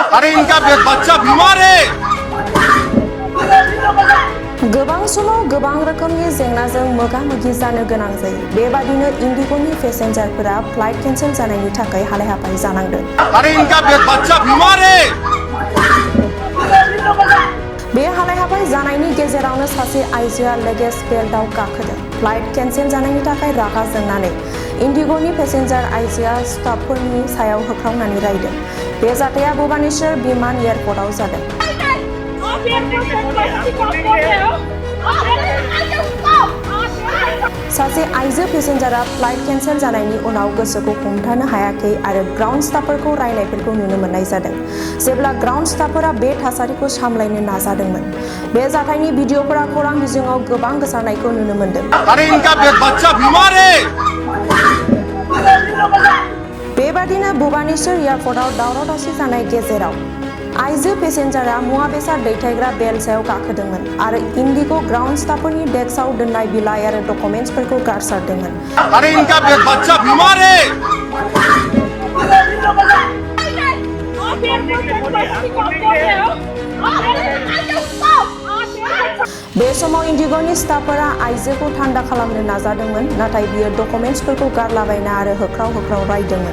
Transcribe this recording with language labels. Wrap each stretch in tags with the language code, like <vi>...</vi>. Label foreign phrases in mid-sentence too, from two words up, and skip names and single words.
<hi>अरे इनका बच्चा बीमार है।</hi> <brx>गोबां समाव गोबां रोखोमनि जेंनाजों मोगा-मोगि जानो गोनां जायो। बेबादिनो इंडिग'नि पेसेन्जारफोरा फ्लाइट केन्सेल जानायनि थाखाय हालाय-हाफाय जानांदों।</brx> <hi>अरे इनका बच्चा बीमार है।</hi> <brx>बे हालाय-हाफाय जानायनि गेजेरावनो सासे आइजोआ लगेज बेल्टआव गाखोदों। फ्लाइट केन्सेल जानायनि थाखाय रागा जोंनानै इंडिग'नि पेसेन्जार आइजोआ स्टाफफोरनि सायाव होख्रावनानै रायदों। बे जाथाया भुवनेश्वर विमान एयारपर्टआव जादों। सासे आइजो पेसेन्जारा फ्लाइट केन्सेल जानायनि उनाव गोसोखौ हमथानो हायाखै आरो ग्राउन्ड स्टाफफोरखौ रायनायफोरखौ नुनो मोननाय जादों। जेब्ला ग्राउन्ड स्टाफफोरा बे थासारिखौ सामलायनो नाजादोंमोन। बे जाथायनि भिडिअफोरा खौरां बिजोङाव गोबां गोसारनायखौ नुनो मोनदों।</brx> <hi>अरे इनका बच्चा बीमार है।</hi> <brx>बेबादिनो भुवनेश्वर एयारपर्टआव दावराव-दावसि जानाय गेजेराव आइजो पेसेन्जारा मुवा बेसाद दैथायग्रा बेल्ट सायाव गाखोदोंमोन आरो इंडिग' ग्राउन्ड स्टाफफोरनि डेस्कआव दोननाय बिलाइ आरो डकुमेन्ट्सफोरखौ गारसारदोंमोन।</brx> <hi>अरे इनका बच्चा बीमार है।</hi> <brx>बे समाव इंडिग'नि स्टाफफोरा आइजोखौ थान्दा खालामनो नाजादोंमोन, नाथाय बियो डकुमेन्ट्सफोरखौ गारलाबायना आरो होख्राव रायदोंमोन।</brx>